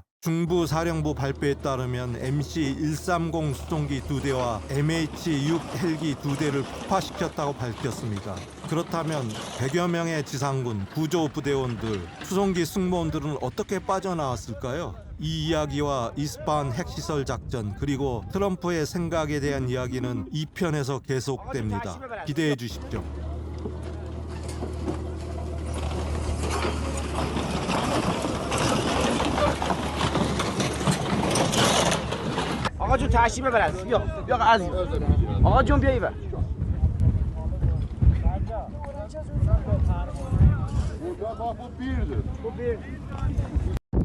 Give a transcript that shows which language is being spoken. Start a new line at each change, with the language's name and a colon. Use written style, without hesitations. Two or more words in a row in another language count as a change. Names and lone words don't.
Korean: 중부 사령부 발표에 따르면 MC-130 수송기 2대와 MH-6 헬기 2대를 폭파시켰다고 밝혔습니다. 그렇다면 100여 명의 지상군, 구조부대원들, 수송기 승무원들은 어떻게 빠져나왔을까요? 이 이야기와 이스파한 핵시설 작전 그리고 트럼프의 생각에 대한 이야기는 2편에서 계속됩니다. 기대해 주십시오.
Persian: آقا جون تشریف ببر بیا بیا عزیز آقا جون بیا اینور
Turkish: Bu birdir.